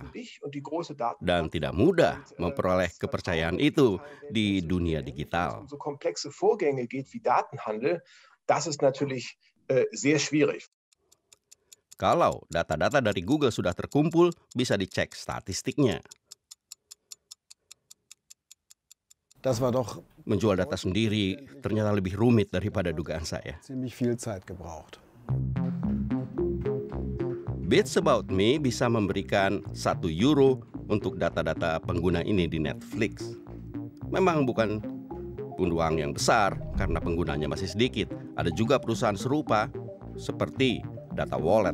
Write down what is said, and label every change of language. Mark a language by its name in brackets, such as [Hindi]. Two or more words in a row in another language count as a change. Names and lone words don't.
[Indonesian] Dan tidak mudah memperoleh kepercayaan itu di dunia digital. Kalau data-data dari Google sudah terkumpul, bisa dicek statistiknya. [German] Das war doch [Indonesian] Menjual data sendiri ternyata lebih rumit daripada dugaan saya. [German] ziemlich viel Zeit gebraucht. [Indonesian] Bits About Me bisa memberikan 1 euro untuk data-data pengguna ini di Netflix. Memang bukan uang yang besar karena penggunanya masih sedikit. Ada juga perusahaan serupa seperti Data Wallet.